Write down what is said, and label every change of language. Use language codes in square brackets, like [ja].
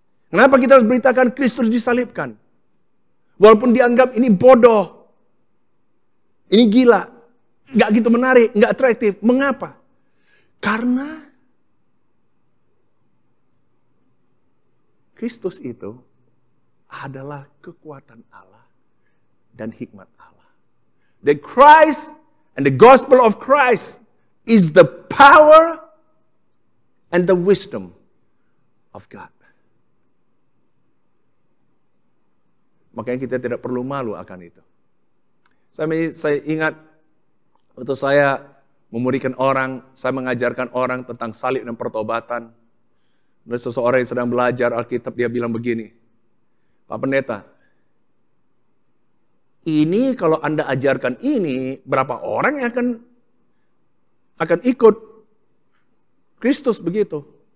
[id] Kenapa kita harus beritakan Kristus disalibkan? Walaupun dianggap ini bodoh. Ini gila. Nggak gitu menarik, nggak atraktif. Mengapa? Karena Kristus itu adalah kekuatan Allah dan hikmat Allah. [en] The Christ and the gospel of Christ is the power and the wisdom of God. [id] Makanya kita tidak perlu malu akan itu. Saya ingat waktu saya memurikan orang, saya mengajarkan orang tentang salib dan pertobatan. Ada seseorang yang sedang belajar Alkitab, dia bilang begini, Pak Pendeta, ini kalau Anda ajarkan ini, berapa orang yang akan ikut Kristus begitu?